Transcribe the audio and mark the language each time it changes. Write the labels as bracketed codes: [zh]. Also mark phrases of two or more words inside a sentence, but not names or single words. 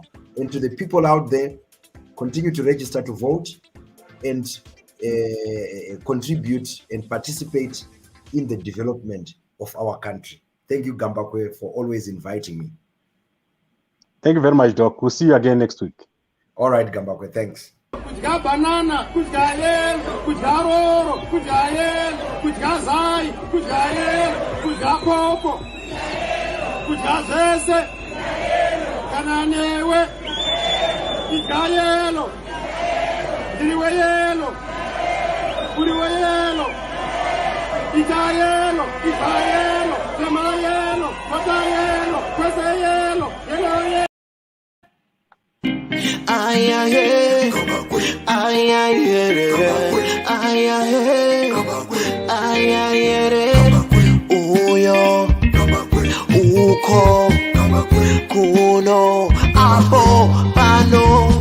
[en] And to the people out there, continue to register to vote and contribute and participate in the development of our country. Thank you, Gambakwe, for always inviting me. Thank you very much, Doc. We'll see you again next week. All right, Gambakwe, thanks. [sn] Kudya banana, kudya yel, kudya roro, kudya yel, kudya zai, kudya yel, kudya popo, kudya zese, kananewe, kudya yelo, diriwe yelo, kuriwe yelo, ita yelo, tema yelo, mata yelo, kwese yelo, yelo yelo. Ay, ay, ay, ay, ay, ay, ay, ay, uyo, uko, kuno, apo, pano.